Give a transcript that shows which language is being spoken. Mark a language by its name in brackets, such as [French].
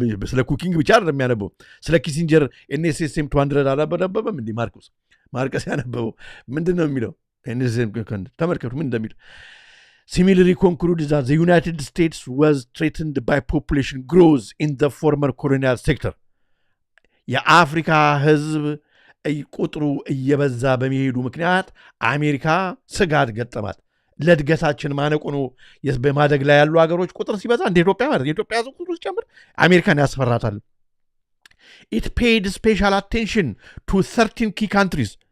[Amharic] ስለ ኩኪንግ ብቻ አይደለም የሚያነበው። ስለ ኪሲንጀር ኤንኤስኤስኤም 200 አላነበበም እንዴ? ማርቆስ ያነበበው ምንድን ነው የሚለው? ተመልከቱ ምን እንደሚል። [English] Similarly conclude that the United States was threatened by population growth in the former colonial sector. [Amharic] የአፍሪካ ህዝብ ቁጥሩ እየበዛ በሚሄዱ ምክንያት አሜሪካ ስጋት ገጠማት። ለእድገታችን ማነቆ ነው። በማደግ ላይ ያሉ ሀገሮች ቁጥር ሲበዛ እንደ ኢትዮጵያ ማለት የኢትዮጵያ ህዝብ ቁጥሩ ሲጨምር አሜሪካን ያስፈራታል። [English] It paid special attention to 13 key countries.